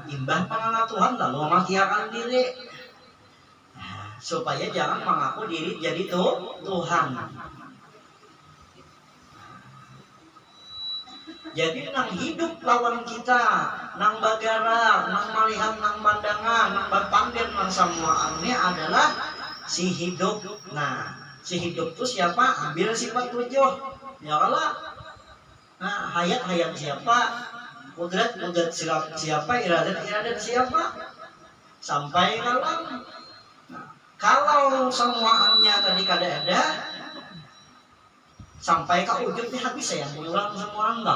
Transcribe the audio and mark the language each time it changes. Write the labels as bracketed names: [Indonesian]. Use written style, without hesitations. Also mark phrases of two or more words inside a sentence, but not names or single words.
[Banjar] Imbah mengenal Tuhan lalu mengiyakan diri. Nah, supaya jangan mengaku diri jadi Tuhan. Jadi nang hidup lawan kita, nang bagara, nang malihan, nang pandangan, nang berpandir, nang samuaannya adalah si hidup. [Indonesian] Nah, si hidup itu siapa? Ambil sifat 7. Ya Allah. Nah, hayat siapa? Kudrat siapa? Iradat siapa? Sampai kalam. [Banjar] Nah, kalau semuanya tadi kada ada, sampai ke ujungnya habis saya mengulang semua enggak.